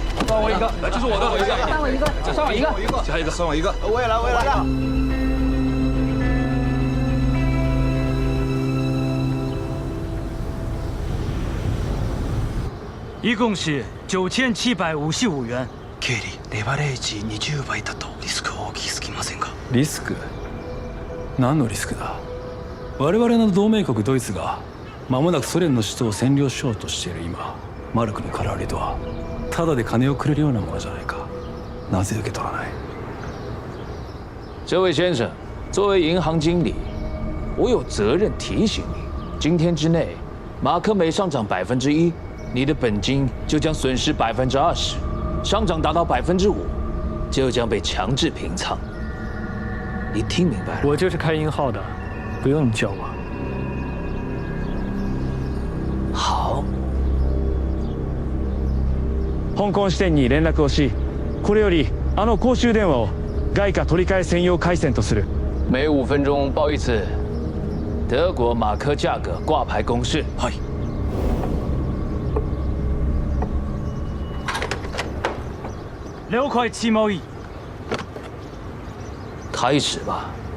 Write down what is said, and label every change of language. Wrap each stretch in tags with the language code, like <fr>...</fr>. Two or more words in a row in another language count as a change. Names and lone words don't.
<zh>算我一个，这是我的，我一个，算我一个，算我一个，加一个，算我一个，我也来，我也来。一共是9755元。</zh> <ja>経理、レバレージ20倍だとリスク大きすぎませんか？リスク？何のリスクだ？我々の同盟国ドイツが間もなくソ連の首都を占領しようとしている今、マルクの空売りとはただで金をくれるようなものじゃないか。なぜ受け取らない？</ja> <zh>这位先生，作为银行经理，我有责任提醒你，今天之内，马克每上涨1%，你的本金就将损失20%，上涨达到5%，就将被强制平仓。你听明白了？我就是开银号的，不用你教我。好。</zh> <ja>香港支店に連絡をし、これより公衆電話を外貨取り替え専用回線とする。</ja> <zh>每5分钟报一次德国马克价格挂牌公示。はい。了解此贸易。开始吧。</zh>